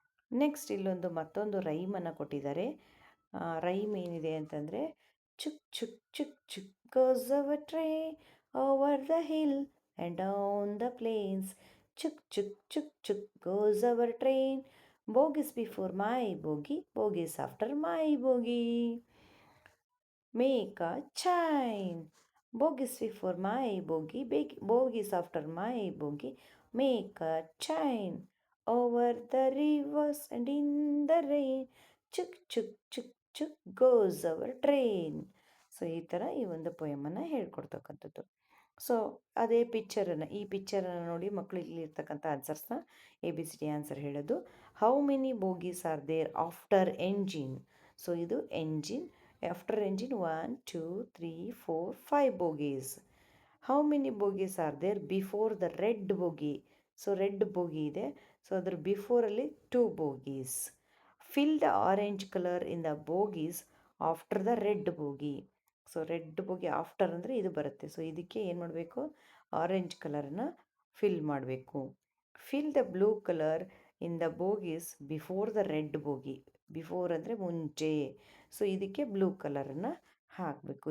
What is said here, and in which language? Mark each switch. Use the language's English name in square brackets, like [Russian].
[Kannada] Next ಇಲ್ಲೊಂದು ಮತ್ತೊಂದು ರೈಮನ್ನು ಕೊಟ್ಟಿದ್ದಾರೆ. ರೈಮ್ ಏನಿದೆ ಅಂತಂದರೆ, [English] Chuk chuk chuk chuk goes our train over the hill and down the plains. Chuk chuk chuk chuk goes our train, bogies before my bogie, bogies after my bogie. Make a chain, bogies before my bogie, bogies after my bogie, make a chain over the rivers and in the rain, chuk chuk chuk chuk goes our train. [Kannada] So ಈ ಥರ ಈ ಒಂದು ಪೊಯಮನ್ನು ಹೇಳ್ಕೊಡ್ತಕ್ಕಂಥದ್ದು. So ಅದೇ ಈ ಪಿಕ್ಚರನ್ನು ನೋಡಿ ಮಕ್ಕಳು ಇಲ್ಲಿರ್ತಕ್ಕಂಥ ಆನ್ಸರ್ಸ್ನ ABCD answer ಹೇಳೋದು. [English] How many bogies are there after engine? [Kannada] So ಇದು engine. [English] After engine 1, 2, 3, 4, 5 bogies. How many bogies are there before the red bogie? So red bogie ಇದೆ. [Kannada] ಸೊ ಅದ್ರ ಬಿಫೋರಲ್ಲಿ 2 bogies. [English] Fill the orange color in the bogies after the red bogie. [Kannada] So red bogie after ಅಂದರೆ ಇದು ಬರುತ್ತೆ. So ಇದಕ್ಕೆ ಏನು ಮಾಡಬೇಕು, orange ಕಲರನ್ನ fill ಮಾಡಬೇಕು. [English] Fill the blue colour in the bogies before the red bogie. [Kannada] Before ಅಂದರೆ ಮುಂಚೆ. ಸೊ ಇದಕ್ಕೆ ಬ್ಲೂ ಕಲರನ್ನು ಹಾಕಬೇಕು.